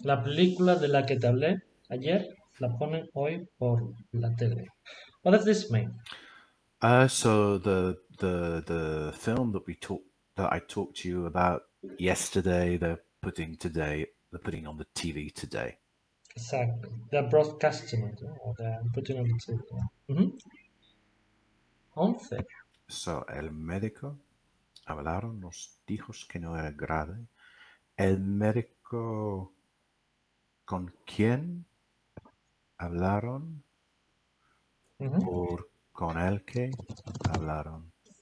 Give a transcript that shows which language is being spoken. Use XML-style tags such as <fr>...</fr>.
<es>La película de la que te hablé ayer la ponen hoy por la tele.</es> <en>What does this mean? so the film that I talked to you about yesterday, they're putting on the TV today. Exactly. They're broadcasting it, yeah, or they're putting on the TV. Yeah. 11.</en> <es>So el médico hablaron, nos dijo que no era grave. El médico con quién hablaron Ujú, con el que hablaron.</es>